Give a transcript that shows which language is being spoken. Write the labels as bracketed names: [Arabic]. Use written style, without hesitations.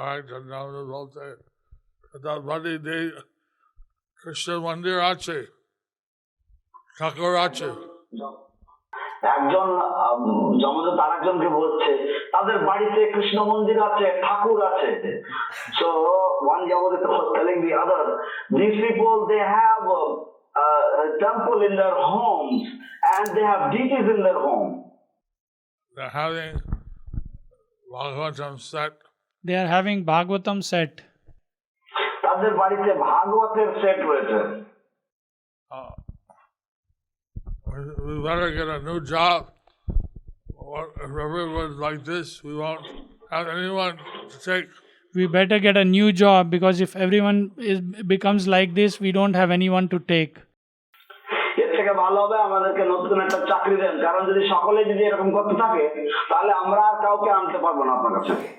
[Bangla] জগন্নাথ বলতে বাড়ি দেই কৃষ্ণ মন্দির আছে, ঠাকুর আছে। একজন যমদূত আর একজনকে বলছে তাদের বাড়িতে কৃষ্ণ মন্দির আছে, ঠাকুর আছে। [English] So one Yamadita was telling the other, these people they have a temple in their homes and they have deities in their home. They're having Bhagavatam set. They are having Bhagavatam set. [Bangla] তাদের বাড়িতে ভাগবতের set রয়েছে। [English] We better get a new job. If everyone's like this, we won't have anyone to take. We better get a new job, because if everyone becomes like this, we don't have anyone to take. [Bangla] এর থেকে ভালো হবে আমাদেরকে নতুন একটা চাকরি দেন, কারণ যদি সকলে যদি এরকম করতে থাকে তাহলে আমরা আর কাউকে আনতে পারবো না আপনার কাছে।